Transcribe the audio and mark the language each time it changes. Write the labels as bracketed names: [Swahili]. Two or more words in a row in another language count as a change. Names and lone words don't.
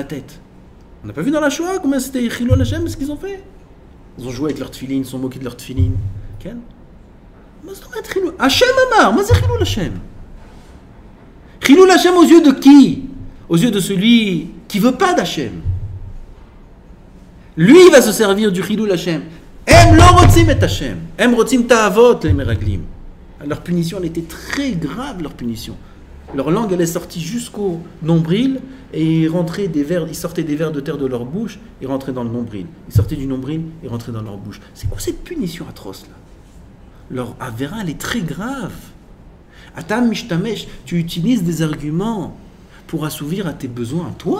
[French] On n'a pas vu dans la Shoah combien c'était [Hebrew] חילול השם, [French] ce qu'ils ont fait? Ils ont joué avec leur tefilin, ils se sont moqués de leur tefilin. Quel? [Hebrew] השם אמר, [French] mais c'est [Hebrew] חילול השם. חילול השם [French] aux yeux de qui? Aux yeux de celui qui veut pas d'Hachem. Lui il va se servir du [Hebrew] חילול השם. הם לא רוצים את השם. הם רוצים תאוות les meraglim. [French] Leur punition, elle était très grave, leur punition. Leur langue, elle est sortie jusqu'au nombril et ils sortaient des vers de terre de leur bouche et rentraient dans le nombril. Ils sortaient du nombril et rentraient dans leur bouche. C'est quoi cette punition atroce là? Leur avéra, elle est très grave. [Hebrew] אתם משתמש, [French] tu utilises des arguments pour assouvir à tes besoins à toi.